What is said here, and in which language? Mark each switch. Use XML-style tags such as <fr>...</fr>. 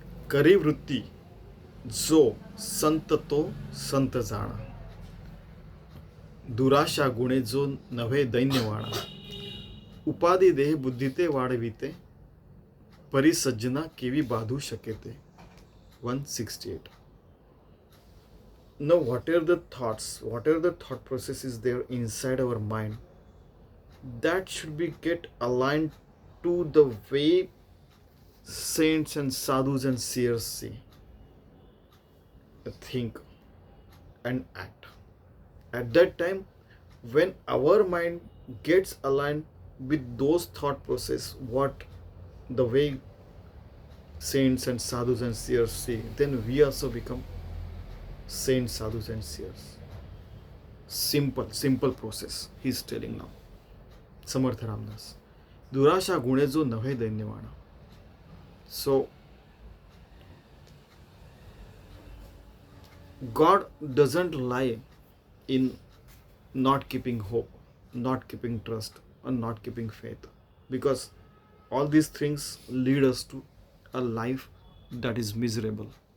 <mr>करी वृत्ती जो संत तो संत जाणा, दुराशा गुणे जो नव्हे दैन्यवाणा, उपाधी देह बुद्धी ते वाढविते, परिसज्जना केवी बाधू शकेते.</mr> <en>168. Now, whatever the thought process is there inside our mind, that should be get aligned to the way saints and sadhus and seers see, think and act. At that time, when our mind gets aligned with those thought process, what the way saints and sadhus and seers see, then we also become saints, sadhus and seers. Simple process he's telling now.</en> <mr>Samarth Ramdas. दुराशा गुणे जो नव्हे दैन्यवाणा.</mr> <en>So God doesn't lie in not keeping hope, not keeping trust, and not keeping faith, because all these things lead us to a life that is miserable.</en>